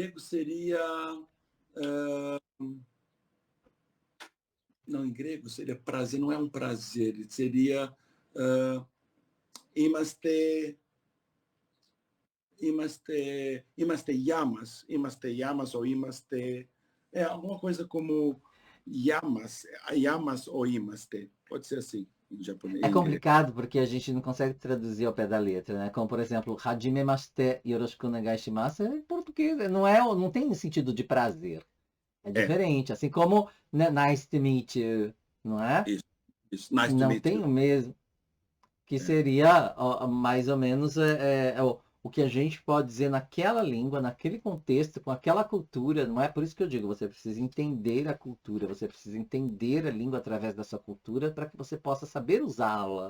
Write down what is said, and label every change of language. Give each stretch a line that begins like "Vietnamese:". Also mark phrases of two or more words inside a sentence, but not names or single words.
Portuguese: E o grego seria Não, em grego seria prazer, não é um prazer, seria
Greek: είμαστε γειά μας
Portuguese: ou imaste, alguma coisa como yamas ou imaste, pode ser assim em japonês, É em grego. complicado porque a gente não consegue traduzir ao pé da letra, né? Como, por exemplo,
Japanese: はじめまして よろしく お願い します
Portuguese: é em português, não tem sentido de prazer. É É, diferente, assim como né,
English: nice to meet you,
Portuguese: não é? isso.
English: Nice to
Portuguese: Não
English: meet
Portuguese: tem
English: you.
Portuguese: o mesmo, que É, seria ó, mais ou menos o que a gente pode dizer naquela língua, naquele contexto, com aquela cultura, não é? Por isso que eu digo, você precisa entender a cultura, você precisa entender a língua através da sua cultura para que você possa saber usá-la.